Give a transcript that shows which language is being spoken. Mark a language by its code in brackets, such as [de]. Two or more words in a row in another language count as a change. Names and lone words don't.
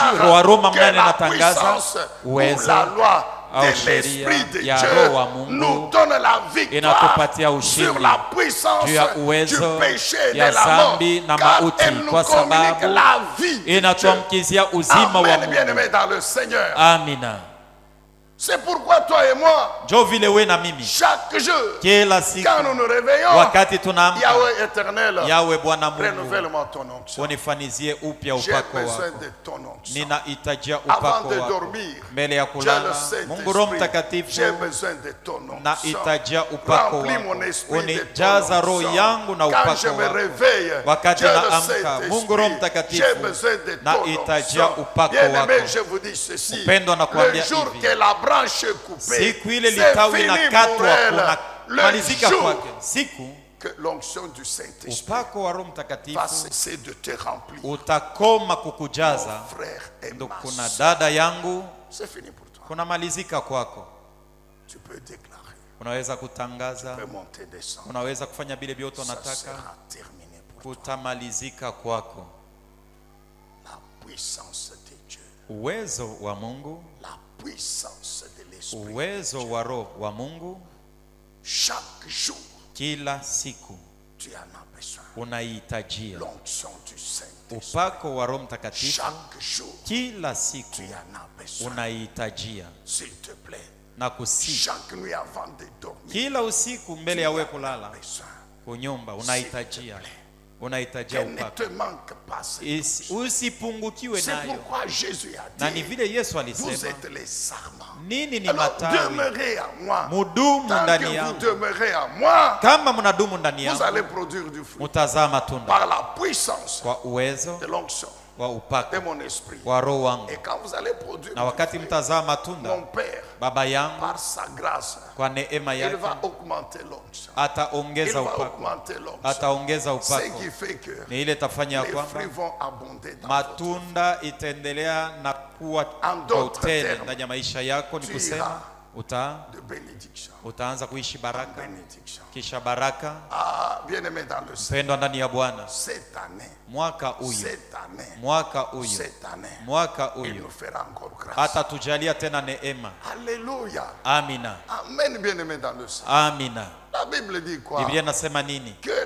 [sw] Roho wa Roma mnane natangaza uwezo au sheria ya Roho wa Mungu inatupatia ushindi juu ya uwezo ya dhambi na mauti, kwa sababu inatuamkizia uzima wa Mungu. Amina. [fr] C'est pourquoi toi et moi, chaque jour, quand nous nous réveillons, [sw] wakati tunaamka, [fr] Yahweh éternel, [sw] Yawe Bwana Mungu, [fr] renouvelle-moi ton onction. [sw] Unifanizie upya [fr] J'ai [sw] upako [fr] besoin [sw] wako. [fr] de ton onction. [sw] Ninahitajia [fr] Avant [sw] upako [fr] de [sw] wako. [fr] dormir, [sw] Mbele ya [fr] j'ai [sw] kulala, [fr] le Saint-Esprit. [sw] Mungu Roho Mtakatifu, [fr] J'ai besoin de ton onction. [sw] nahitajia upako [fr] Remplis [sw] wako. [fr] mon esprit de ton [sw] Unijaza roho [fr] onction. [sw] yangu na [fr] Quand [sw] upako [fr] je me [sw] wako. [fr] réveille, [sw] Wakati [fr] j'ai le [sw] naamka, Mungu Roho [fr] Saint-Esprit. [sw] Mtakatifu, [fr] J'ai besoin de ton [sw] nahitajia [fr] onction. [sw] upako [fr] Bien-aimé, [sw] wako. [fr] je vous dis ceci. [sw] Upendo nakuambia [fr] Le jour [sw] hivi, [fr] que la branche est coupée, [sw] siku ile [fr] c'est [sw] litawi [fr] fini pour [sw] inakatwa, [fr] elle. Le [sw] kumalizika [fr] jour [sw] kwake, siku [fr] que l'onction du Saint-Esprit [sw] upako wa Roho [fr] va [sw] Mtakatifu [fr] cesser de te remplir. [sw] utakoma kukujaza. [fr] Mon frère et [sw] Ndo [fr] ma [sw] kuna [fr] sœur, [sw] dada yangu, [fr] c'est fini pour toi. [sw] kunamalizika kwako. [fr] Tu peux déclarer, [sw] Unaweza kutangaza, [fr] tu peux monter, descendre. [sw] unaweza kufanya vile vyote [fr] Ça [sw] unataka, [fr] sera terminé pour toi. [sw] kutamalizika kwako. [fr] La puissance de Dieu, [sw] Uwezo wa Mungu, [fr] la puissance de l'Esprit. [sw] uwezo wa Roho wa Mungu, [fr] Chaque jour, [sw] kila siku [fr] tu en as besoin. [sw] unaihitajia. [fr] L'onction du Saint-Esprit. [sw] Upako wa Roho Mtakatifu [fr] Chaque jour, [sw] kila siku [fr] tu en as besoin. [sw] unaihitajia. [fr] S'il te plaît, [sw] Na kusi [fr] chaque nuit avant de dormir, [sw] kila usiku mbele ya wewe kulala [fr] besoin. [sw] kunyumba unahitajia, unahitajia [fr] Qu'elle ne [sw] upako. [fr] te manque pas. [sw] Usipungukiwe [fr] C'est [sw] nayo. [fr] pourquoi Jésus a [sw] Na ni [fr] dit, [sw] vile Yesu [fr] vous [sw] alisema, [fr] êtes les sarments. [sw] nini ni [fr] Alors [sw] matawi, [fr] demeurez en moi. [sw] mudumu [fr] Tant [sw] ndani [fr] que vous [sw] yangu. [fr] demeurez en moi, [sw] Kama mnadumu ndani [fr] vous allez [sw] yangu, [fr] produire du fruit. [sw] mutazaa matunda [fr] Par la puissance [sw] kwa uwezo [fr] de l'onction [sw] wa [fr] de [sw] upako [fr] mon esprit. [sw] wa Roho wangu. [fr] Et quand vous allez produire [sw] Na [fr] du [sw] wakati [fr] fruit, [sw] mtazaa [fr] mon [sw] matunda, [fr] Père, [sw] Baba yangu [fr] par sa grâce, [sw] kwa neema [fr] il [sw] yake [fr] va augmenter l'onction. Il [sw] ataongeza [fr] va [sw] upako, [fr] augmenter l'onction. [sw] ataongeza [fr] Ce [sw] upako. [fr] qui fait que [sw] Ni ile tafanya ya [fr] les [sw] kwamba [fr] fruits vont abonder dans votre vie. [sw] matunda itaendelea na kuwa [fr] En [sw] kwa [fr] d'autres [sw] utele [fr] termes, [sw] ndani ya maisha yako. Ni [fr] tu [sw] kusema [fr] de bénédiction. [sw] utaanza kuishi baraka, [fr] Bénédiction. [sw] kisha baraka. [fr] Ah, bien-aimé dans le Seigneur, [sw] Pendwa ndani ya Bwana, [fr] cette année, [sw] mwaka huyu, [fr] cette année, [sw] mwaka huyu, [fr] cette année, [sw] mwaka [fr] il [sw] huyu [fr] nous fera encore grâce. [sw] atatujalia tena neema. [fr] Alléluia. [sw] Amina, [fr] Amen, bien-aimé dans le Seigneur. [sw] amina. [fr] La Bible dit quoi? [sw] Biblia nasema nini?